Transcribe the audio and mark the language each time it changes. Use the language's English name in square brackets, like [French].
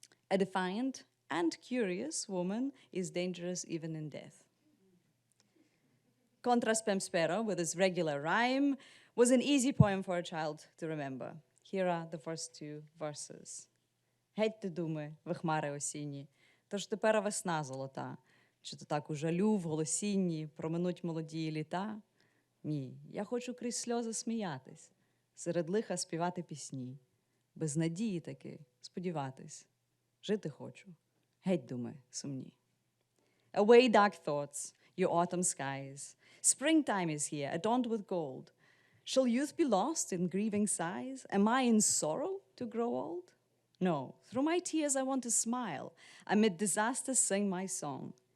[English] A defiant and curious woman is dangerous even in death. Contra spem spero, with its regular rhyme, was an easy poem for a child to remember. Here are the first 2 verses. [Ukrainian] Гетьте думи, ви хмари осінні, тож тепер весна золота. Чи то так у жалю, в голосінні проминуть молоді літа? Ні, я хочу крізь сльози сміятись, серед лиха співати пісні, без надії таки сподіватись, жити хочу, геть думи сумні. [English] Away dark thoughts, you autumn skies, springtime is here, adorned with gold. Shall youth be lost in grieving sighs? Am I in sorrow to grow old? No, through my tears I want to smile, amid disasters sing my song.